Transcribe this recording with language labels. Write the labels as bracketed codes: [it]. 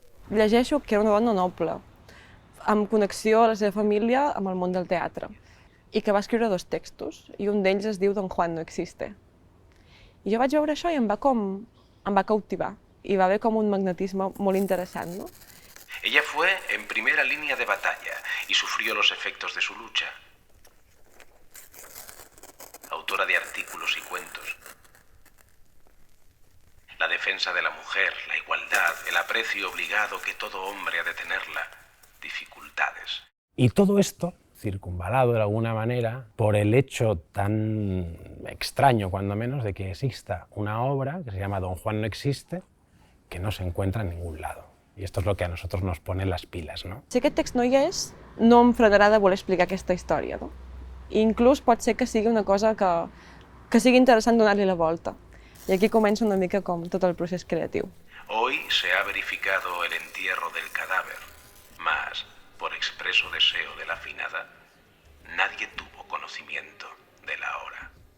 [ca] Llegeixo que era una dona noble, amb connexió a la seva família amb el món del teatre, i que va escriure 2 textos, i un d'ells es diu Don Juan no existe. I jo vaig veure això i em va cautivar, i va haver com un magnetisme molt interessant, no? [es] Ella fue en primera línea de batalla y sufrió los efectos de su lucha. Autora de artículos y cuentos. La defensa de la mujer, la igualdad, el aprecio obligado que todo hombre ha de tenerla, dificultades. Y todo esto circunvalado de alguna manera por el hecho tan extraño, cuando menos, de que exista una obra que se llama Don Juan no existe, que no se encuentra en ningún lado. Y esto es lo que a nosotros nos pone las pilas, ¿no? [ca] Si aquest text no hi és, no em frenarà de voler explicar aquesta història, no? I inclús pot ser que sigui una cosa que sigui interessant donar-li la volta. I aquí comença una mica com tot el procés creatiu. [es] Hoy se ha verificado el entierro del cadáver, mas, por expreso deseo de la finada, nadie tuvo conocimiento de la hora.